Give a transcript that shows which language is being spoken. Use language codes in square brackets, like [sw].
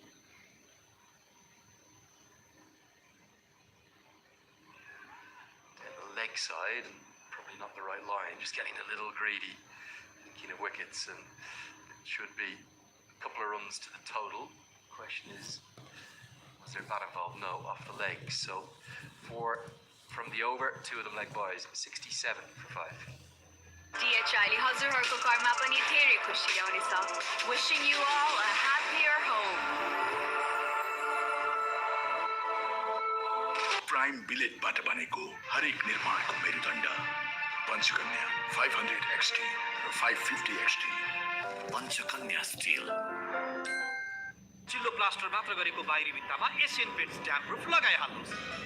[en] Down the leg side, probably not the right line, just getting a little greedy. Thinking of wickets, and it should be a couple of runs to the total. Question is, was there bat involved? No, off the leg. So 4 from the over, 2 of them leg buys, 67 for 5. [ne] DHI हजुरहरूको घरमा पनि धेरै खुसी ल्याउनेछ. [en] Wishing you all a happier home. [ne] Prime बिलेटबाट बनेको हरेक निर्माणको मेरुदण्ड Panchakanya 500 XT र 550 XT पञ्चकन्या स्टिल. चिल्लो प्लास्टर मात्र गरेको बाहिरी भित्तामा एसियन पेन्ट्स ड्याम्प प्रुफ लगाइहाल्नुहोस्.